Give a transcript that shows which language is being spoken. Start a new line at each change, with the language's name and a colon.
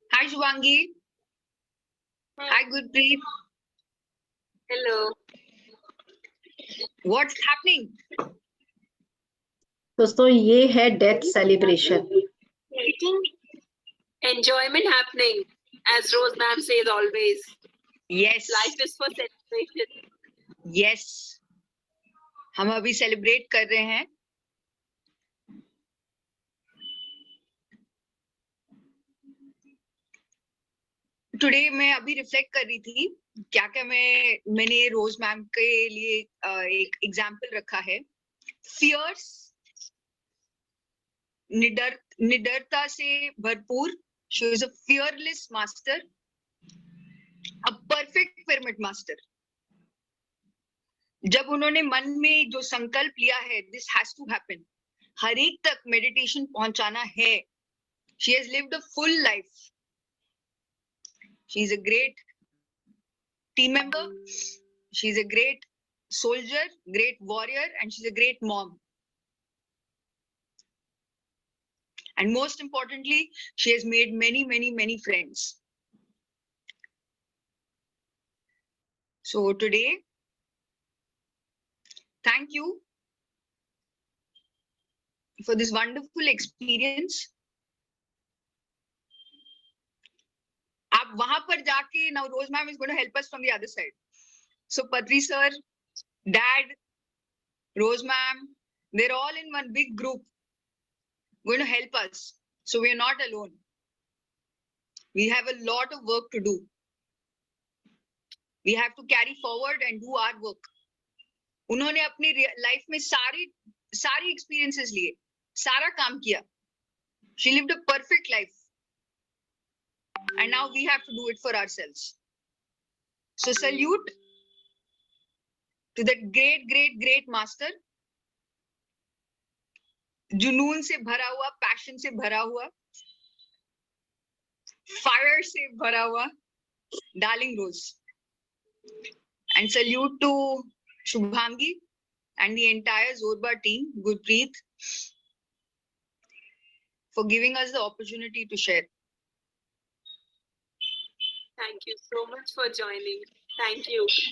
English: Shubhangi. Hi, Gurpreet. Hello. What's happening?
Hindi: दोस्तों ये है death celebration.
English: Enjoyment happening, as Rose ma'am says always. Yes. Life is for celebration. Yes.
Hindi: हम अभी celebrate कर रहे हैं. टुडे मैं अभी रिफ्लेक्ट कर रही थी क्या क्या मैंने रोज मैम के लिए एक एग्जाम्पल रखा है. फियर्स, निडरता से भरपूर.
English: She is a fearless master, a perfect pyramid master.
Hindi: जब उन्होंने मन में जो संकल्प लिया है,
English: this has to happen,
Hindi: हर एक तक मेडिटेशन पहुंचाना है.
English: She has lived a full life. She is a great team member, she's a great soldier, great warrior, and she's a great mom. And most importantly, she has made many friends. So today, thank you for this wonderful experience.
Hindi: आप वहां पर जाके,
English: now Rose ma'am is going to help us from the other side. So Patri sir, dad, Rose ma'am, they're all in one big group going to help us. So we are not alone. We have a lot of work to do. We have to carry forward and do our work.
Hindi: उन्होंने अपनी life में सारी experiences लिए, सारा काम किया.
English: She lived a perfect life. And now we have to do it for ourselves. So salute to that great master.
Hindi: जुनून से भरा हुआ, पैशन से भरा हुआ, फायर से भरा हुआ, darling rose.
English: And salute to Shubhangi and the entire Zorba team, Gurpreet, for giving us the opportunity to share. Thank you so much for joining. Thank you.